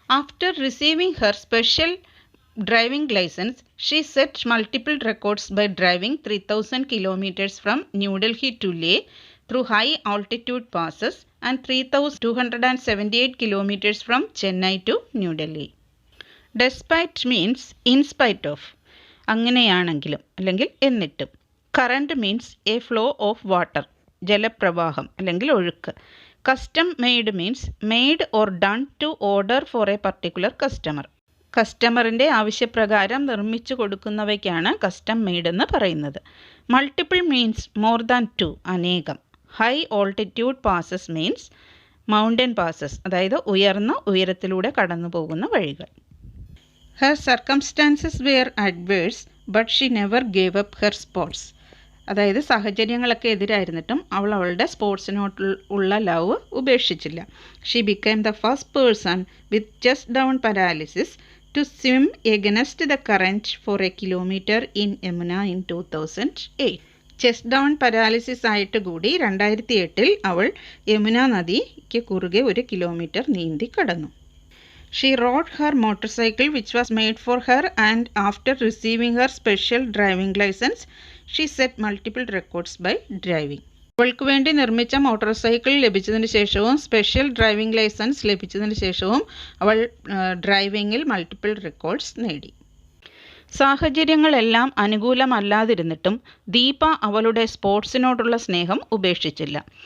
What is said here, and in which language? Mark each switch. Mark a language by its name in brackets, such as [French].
[English] After receiving her special driving license, she set multiple records by driving 3000 kilometers from New Delhi to Leh through high-altitude passes and 3278 kilometers from Chennai to New Delhi. Despite means in spite of. [Malayalam] അങ്ങനെയാണെങ്കിലും അല്ലെങ്കിൽ എന്നിട്ടും. [English] current means a flow of water, [Malayalam] ജലപ്രവാഹം അല്ലെങ്കിൽ ഒഴുക്ക്. [English] Custom made means made or done to order for a particular customer. [Malayalam] കസ്റ്റമറിൻ്റെ ആവശ്യപ്രകാരം നിർമ്മിച്ചു കൊടുക്കുന്നവയ്ക്കാണ് custom made എന്ന് പറയുന്നത്. [English] Multiple means more than two, അനേകം. High altitude passes means mountain passes, [Malayalam] അതായത് ഉയർന്ന ഉയരത്തിലൂടെ കടന്നു പോകുന്ന വഴികൾ. [English] Her circumstances were adverse, but she never gave up her sports. [Malayalam] അതായത് സാഹചര്യങ്ങളൊക്കെ എതിരായിരുന്നിട്ടും അവൾ അവളുടെ സ്പോർട്സിനോട്ടുള്ള love ഉപേക്ഷിച്ചില്ല. [English] She became the first person with chest down paralysis to swim against the current for a kilometer in Yamuna in 2008. [Malayalam] Chest down paralysis ആയിട്ട് കൂടി 2008 അവൾ യമുന നദിക്ക് കുറുകെ 1 kilometre നീന്തി കടന്നു. [English] She rode her motorcycle which was made for her and after receiving her special driving license, she set multiple records by driving. [Malayalam] അവൾക്ക് വേണ്ടി നിർമ്മിച്ച മോട്ടോർ സൈക്കിൾ ലഭിച്ചതിന് ശേഷവും സ്പെഷ്യൽ ഡ്രൈവിംഗ് ലൈസൻസ് ലഭിച്ചതിന് ശേഷവും അവൾ ഡ്രൈവിങ്ങിൽ മൾട്ടിപ്പിൾ റെക്കോർഡ്സ് നേടി. സാഹചര്യങ്ങളെല്ലാം അനുകൂലമല്ലാതിരുന്നിട്ടും ദീപ അവളുടെ സ്പോർട്സിനോടുള്ള സ്നേഹം ഉപേക്ഷിച്ചില്ല.